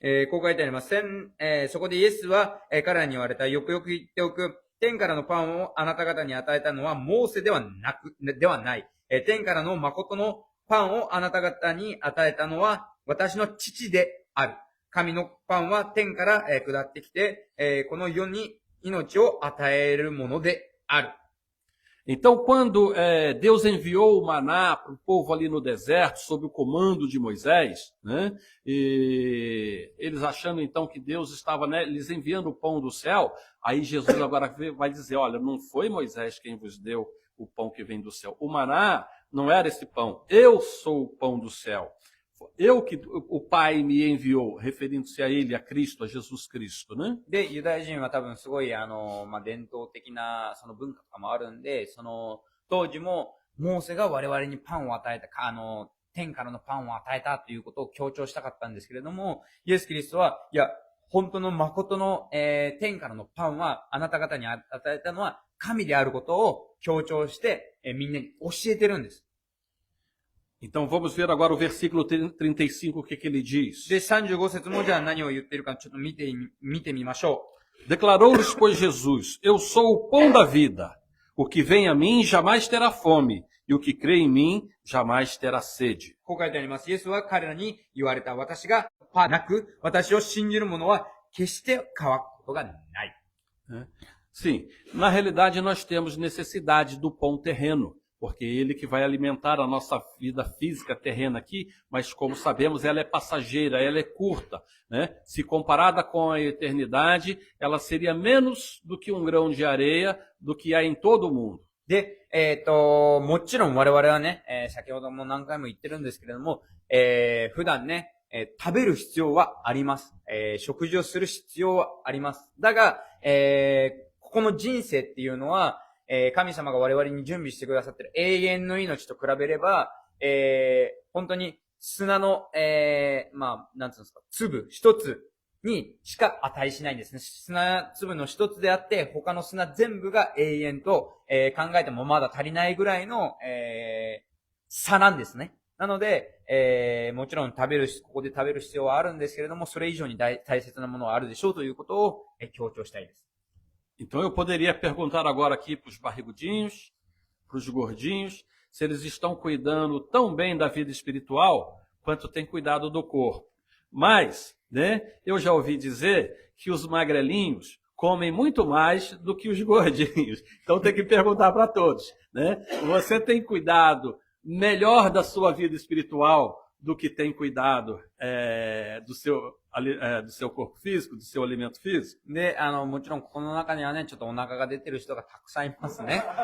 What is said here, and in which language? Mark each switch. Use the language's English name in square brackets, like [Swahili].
[Japanese] こう書いてあります。そこでイエスは、彼らに言われた。よくよく言っておく。天からのパンをあなた方に与えたのはモーセではない。天からの誠のパンをあなた方に与えたのは私の父である。神のパンは天から下ってきて、この世に命を与えるものである。 [Portuguese] Então, quando Deus enviou o maná para o povo ali no deserto, sob o comando de Moisés, né, e eles achando então que Deus estava, né, lhes enviando o pão do céu, aí Jesus agora vai dizer, olha, não foi Moisés quem vos deu o pão que vem do céu. O maná não era esse pão, eu sou o pão do céu. Eu que o Pai me enviou, referindo-se a ele, a Cristo, a Jesus Cristo, né? [Japanese] で、ユダヤ人は多分すごい、伝統的な、その文化とかもあるんで、当時も、モーセが我々にパンを与えた、天からのパンを与えたということを強調したかったんですけれども、イエス・キリストは、いや、本当の誠の、天からのパンは、あなた方に与えたのは、神であることを強調して、みんなに教えてるんです。 [Portuguese] Então vamos ver agora o versículo 35, o que ele diz. [Japanese] で、35節もじゃあ何を言ってるかちょっと見てみましょう。 [Portuguese] Declarou-lhes, pois, Jesus, eu sou o pão da vida. O que vem a mim jamais terá fome, e o que crê em mim jamais terá sede. [Japanese] こう書いてあります。イエスは彼らに言われた。私がパンなく、私を信じる者は決して乾くことがない。 [Portuguese] Sim, na realidade nós temos necessidade do pão terreno, porque é ele que vai alimentar a nossa vida física terrena aqui, mas como sabemos, ela é passageira, ela é curta, né? Se comparada com a eternidade, ela seria menos do que um grão de areia do que há em todo o mundo. [Japanese] で、もちろん我々はね、先ほども何回も言ってるんですけれども、普段ね、食べる必要はあります。食事をする必要はあります。だが、ここの人生っていうのは、神様が我々に準備してくださっている永遠の命と比べれば、本当に砂の、なんつうんですか、粒一つにしか値しないんですね。砂粒の一つであって、他の砂全部が永遠と、考えてもまだ足りないぐらいの、差なんですね。なので、もちろんここで食べる必要はあるんですけれども、それ以上に大切なものはあるでしょうということを、強調したいです。 [Portuguese] Então eu poderia perguntar agora aqui para os barrigudinhos, para os gordinhos, se eles estão cuidando tão bem da vida espiritual quanto têm cuidado do corpo. Mas, né, eu já ouvi dizer que os magrelinhos comem muito mais do que os gordinhos. Então tem que perguntar para todos, né? Você tem cuidado melhor da sua vida espiritual do que tem cuidado do seu corpo físico, do seu alimento físico? [Japanese] で、もちろんこの中にはね、ちょっとお腹が出てる人がたくさんいますね。